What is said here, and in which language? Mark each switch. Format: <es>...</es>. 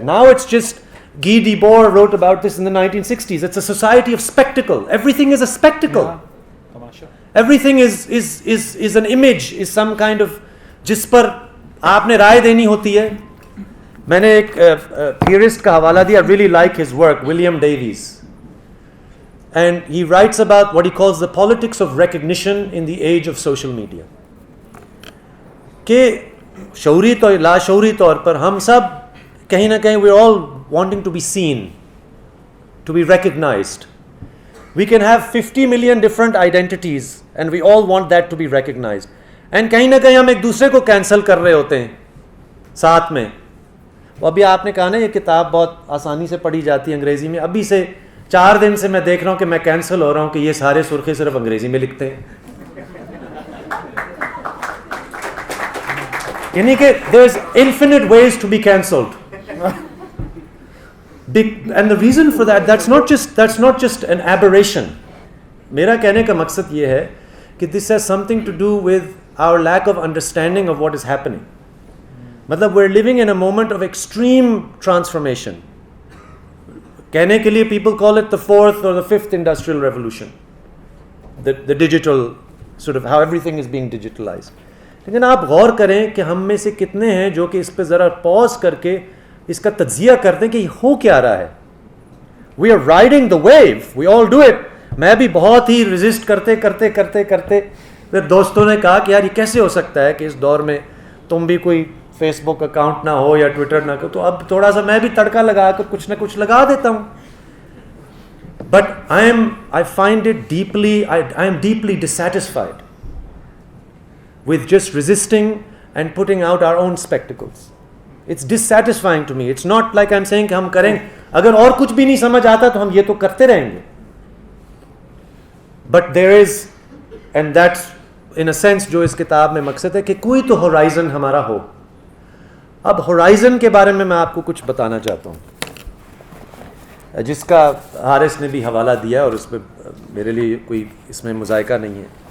<en>Now it's just, Guy Debord wrote about this in the 1960s. It's a society of spectacle. Everything is a spectacle. Everything is an image, is some kind of,</en> <ur>جس پر آپ نے رائے دینی ہوتی ہے. میں نے ایک theorist کا حوالہ دیا,</ur> <en>I really like his work,</en> <ur>William Davies.</ur> <en>And he writes about what he calls the politics of recognition in the age of social media.</en> <ur>کہ شعوری تو لاشعوری طور پر ہم سب کہیں نہ کہیں</ur> <en>we're all wanting to be seen, to be recognized. We can have 50 million different identities and we all want that to be recognized.</en> <ur>And کہیں نہ کہیں ہم ایک دوسرے کو کینسل کر رہے ہوتے ہیں ساتھ میں. وہ ابھی آپ نے کہا نا یہ کتاب بہت آسانی سے پڑھی جاتی ہے انگریزی میں, ابھی سے 4 دن سے میں دیکھ رہا ہوں کہ میں کینسل ہو رہا ہوں کہ یہ سارے سرخے صرف انگریزی میں لکھتے ہیں.</ur> <en>یعنی کہ there's infinite ways to be cancelled. And the reason for that, that's not just an aberration.</en> <ur>میرا کہنے کا مقصد یہ ہے کہ</ur> <en>this has something to do with our lack of understanding of what is happening. مطلب we're living in a moment of extreme transformation.</en> <ur>کہنے کے لیے</ur> <en>people call it the 4th or the 5th industrial revolution. The digital, sort of how everything is being digitalized.</en> <ur>لیکن آپ غور کریں کہ ہم میں سے کتنے ہیں جو کہ اس پہ ذرا پاز کر کے اس کا تجزیہ کرتے ہیں کہ یہ ہو کیا رہا ہے.</ur> <en>We are riding the wave, we all do it.</en> <ur>میں بھی بہت ہی ریزسٹ کرتے پھر دوستوں نے کہا کہ یار یہ کیسے ہو سکتا ہے کہ اس دور میں تم بھی کوئی فیس بک اکاؤنٹ نہ ہو یا ٹویٹر نہ ہو. تو اب تھوڑا سا میں بھی تڑکا لگا کر کچھ نہ کچھ لگا دیتا ہوں.</ur> <en>But I find it deeply, I am deeply dissatisfied with just resisting and putting out our own spectacles. It's dissatisfying to me. It's not like I'm saying</en> <ur>کہ ہم کریں, اگر اور کچھ بھی نہیں سمجھ آتا تو ہم یہ تو کرتے رہیں گے.</ur> <en>But there is, and that's in a sense</en> <ur>جو اس کتاب میں مقصد ہے کہ کوئی تو ہورائزن ہمارا ہو. اب ہورائزن کے بارے میں آپ کو کچھ بتانا چاہتا ہوں جس کا حارث نے بھی حوالہ دیا اور اس پہ میرے لیے کوئی اس میں مذائقہ نہیں ہے.</ur>